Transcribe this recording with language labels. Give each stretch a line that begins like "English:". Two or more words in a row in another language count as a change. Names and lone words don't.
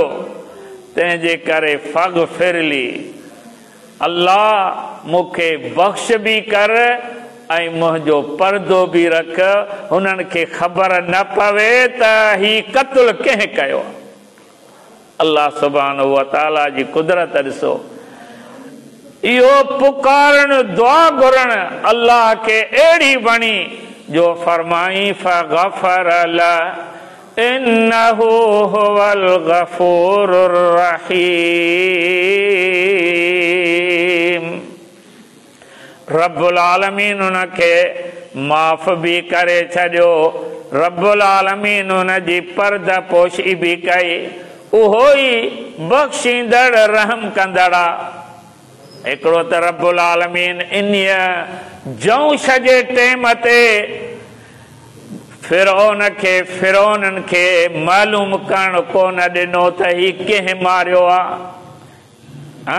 Sindhi: तंहिंजे करे फ़ग़फ़िरली, अल्लाह मूंखे बख़्श बि कर ऐं मुंहिंजो पर्दो बि रख, हुननि खे ख़बर न पवे त ही क़त्ल कंहिं कयो। अल्लाह
Arabic: سبحانه وتعالى
Sindhi: जी कुदरत ॾिसो। इहो पुकारण दुआ घुरण अल्लाह खे अहिड़ी वणी जो फरमाई
Arabic: فغفر له إنه هو الغفور الرحيم. رب العالمين
Sindhi: उनखे माफ़ भी करे छॾियो,
Arabic: رب العالمين
Sindhi: उनजी पर्दा पोशी भी कई, उहो ई बख़्शींदड़ रहम कंदड़। हिकिड़ो त
Arabic: رب العالمين
Sindhi: इन्हीअ जौश जे टेम ते फिरौननि खे मालूम करण कोन ॾिनो त ही कंहिं मारियो आहे।